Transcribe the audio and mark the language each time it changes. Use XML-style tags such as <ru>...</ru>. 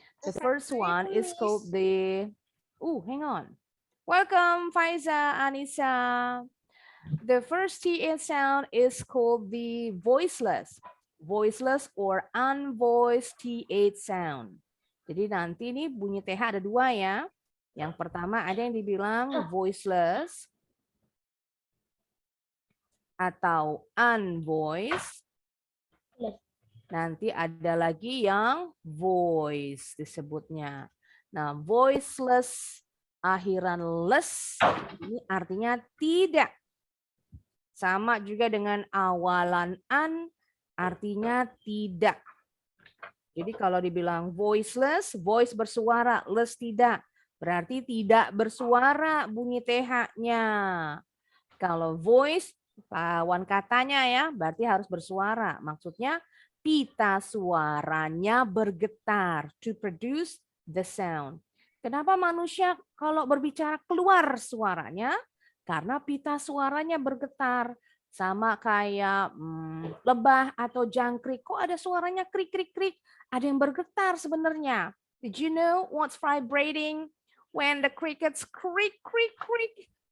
<en>The first one is called the, hang on. Welcome, Faiza, Anissa. The first TH sound is called the voiceless or unvoiced TH sound.</en> <id>Jadi nanti nih bunyi TH ada dua ya. Yang pertama ada yang dibilang voiceless atau unvoiced. Nanti ada lagi yang voice disebutnya. Nah, voiceless akhiran less ini artinya tidak. Sama juga dengan awalan an artinya tidak. Jadi kalau dibilang voiceless, voice bersuara, less tidak. Berarti tidak bersuara bunyi TH-nya. Kalau voice lawan katanya ya, berarti harus bersuara. Maksudnya pita suaranya bergetar</id> <en>to produce the sound.</en> <id>Kenapa manusia kalau berbicara keluar suaranya? Karena pita suaranya bergetar. Sama kayak lebah atau jangkrik. Kok ada suaranya krik-krik-krik? Ada yang bergetar sebenarnya.</id> <en>Did you know what's vibrating when the crickets krik-krik-krik?</en>